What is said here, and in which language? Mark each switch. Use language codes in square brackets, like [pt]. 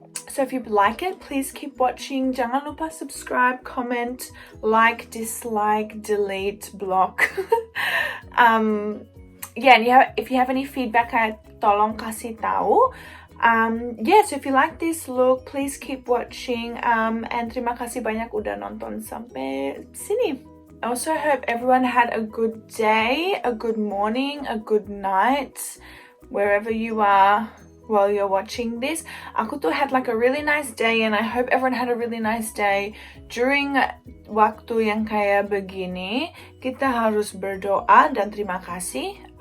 [en] So if you like it, please keep watching. [id] Jangan lupa subscribe, comment, like, dislike, delete, block. [en] Yeah, and if you have any feedback, [id] tolong kasih tahu. [en] Yeah, so if you like this look, please keep watching. And [id] terima kasih banyak udah nonton sampai sini. [en] I also hope everyone had a good day, a good morning, a good night, wherever you are while you're watching this. [id] Aku tuh [en] had like a really nice day and I hope everyone had a really nice day. During [id] waktu yang kayak begini, kita harus berdoa dan terima kasih.